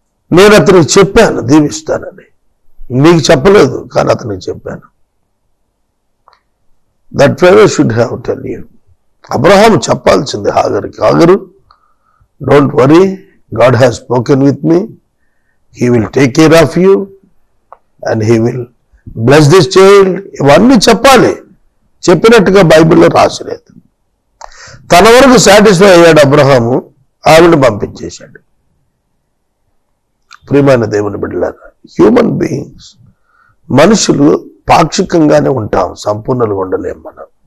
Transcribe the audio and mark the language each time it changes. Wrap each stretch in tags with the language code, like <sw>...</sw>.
<te>నేను అతనికి చెప్పాను దీవిస్తానని. నీకు చెప్పలేదు కానీ అతనికి చెప్పాను.</te> <en>That fellow should have tell you.</en> <te>Abraham చెప్పాల్సింది హాగర్కి,</te> <en>Hagar don't worry, God has spoken with me. He will take care of you and he will bless this child.</en> <te>ఇవన్నీ చెప్పాలి. చెప్పినట్టుగా బైబిల్లో రాసలేదు. తన వరకు సాటిస్ఫై అయ్యాడు అబ్రహాము, ఆవిడని పంపించేశాడు. ప్రియమైన దేవుని బిడ్డలారా, హ్యూమన్ బీయింగ్స్, మనుషులు పాక్షికంగానే ఉంటాం, సంపూర్ణంగా ఉండలేం మనం.</te>